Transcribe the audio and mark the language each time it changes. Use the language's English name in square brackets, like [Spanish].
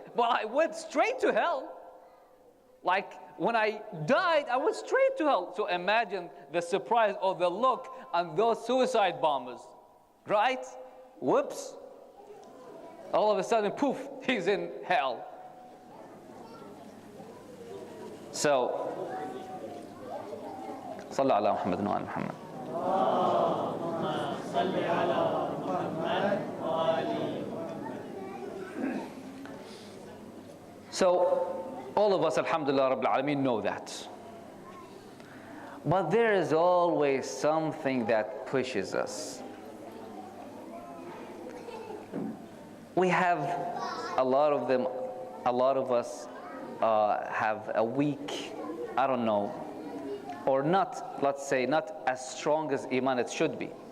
[English] But I went straight to hell. Like when I died, I went straight to hell. So imagine the surprise or the look on those suicide bombers, right? Whoops. All of a sudden, poof, he's in hell. [Arabic] So, صلى على محمد وآل محمد. اللهم صل على محمد وآل محمد. [English] So, all of us, [Arabic] alhamdulillah, Rabbil Alameen, [English] know that. But there is always something that pushes us. We have a lot of them, a lot of us have a weak, I don't know, or not, let's say, not as strong as Iman it should be.